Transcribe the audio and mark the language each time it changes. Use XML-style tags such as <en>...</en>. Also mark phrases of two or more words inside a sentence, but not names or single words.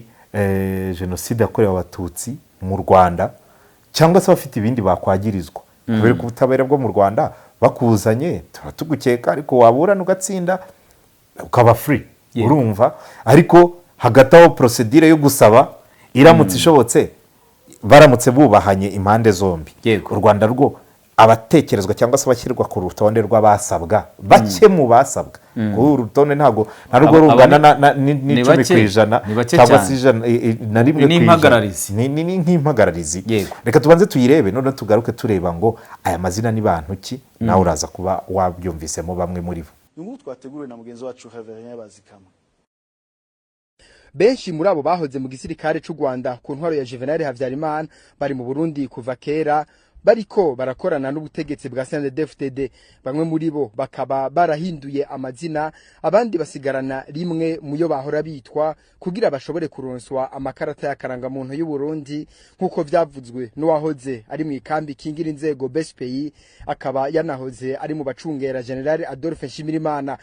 <rw>jenoside yakorewe abatutsi mu Rwanda cyangwa se bafite ibindi bakwagirizwa kubera ko ubutabera bwo mu Rwanda bakuzanye turatugukeka ariko waburana ugatsinda ukaba free urumva ariko hagati aho procedure yo gusaba iramutse ishobotse baramutse bubahanye impande zombi u Rwanda rwo abatekerezwa cyangwa se abashyirwa ku rutonde rw'abasabwa bake mu basabwa ku rutonde ntabwo narwo rungana n'10% cyangwa se na rimwe ni nk'impagararizi reka tubanze tuyirebe none tugaruke tureba ngo aya mazina ni bantu ki nawe uraza kuba wabyumvisemo bamwe muri bo inkuru twateguwe na mugenzi wacu Reverien Bazikamwe.</rw> <rn>Benshi muri abo bahoze mu gisirikare cy'u Rwanda ku ntwaro ya Juvenal Habyarimana bari mu Burundi kuva kera bariko barakorana n'ubutegetsi bwa CNDD-FDD. Bamwe muri bo bakaba barahinduye amazina, abandi basigarana rimwe muyo bahora bitwa kugira bashobore kuronswa amakarata y'akaranga muntu y'u Burundi nkuko vyavuzwe n'uwahoze ari mu ikambi kingira inzego BSPI, akaba yanahoze ari mu bacungera General Adolphe Nshimirimana.</rn>